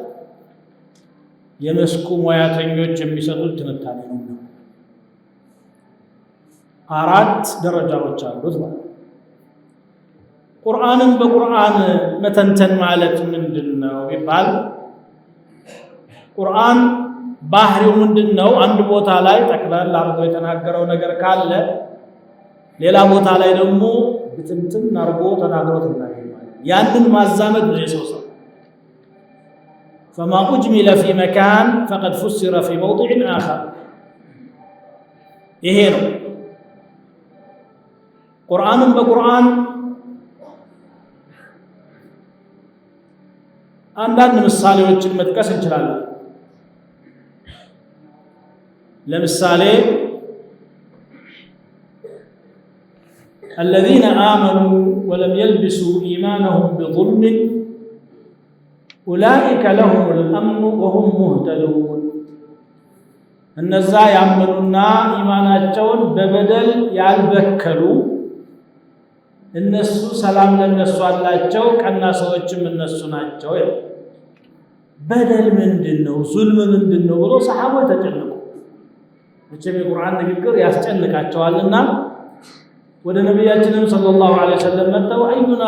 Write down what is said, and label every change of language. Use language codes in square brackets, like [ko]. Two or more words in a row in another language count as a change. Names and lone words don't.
[am] የመስኩ ሙያተኞች የሚሰጡት ትንታኔ ነው። 4 ደረጃዎች አሉት ማለት ነው። ቁርአንን በቁርአን መተንተን ማለት ምንድነው ቢባል ቁርአን ባህሪው ምንድነው? አንድ ቦታ ላይ ጠቅላላ አርጎ የተናገረው ነገር ካለ ሌላ ቦታ ላይ ደግሞ ብትንትን አርጎ ተናግሮት እናገኛለን። ያንን ማዛመድ ነው የሰው ስራ። [ar] فما أجمل في مكان فقد فسر في موضع آخر [am] ይሄ ነው። ቁርአንን በቁርአን አንዳንድ ምሳሌዎችን መጥቀስ እንችላለን። ለምሳሌ [ar] الذين آمنوا ولم يلبسوا إيمانهم بظلم أولئك لهم الأمن وهم مهتدون [am] እነዛ ያመኑና ኢማናቸውን በበደል ያልበከሉ እነሱ ሰላም ለነሱ አላቸው፣ ቀና ሰዎችም እነሱ ናቸው። በደል ምንድነው? ዙልም ምንድነው ብሎ ሰሃቦች ተጨነቁ። መቼም የቁርአን ንግግር ያስጨንቃቸዋልና ወደ ነብያችንም [ar] صلى الله عليه وسلم [am] መጥተው አዩና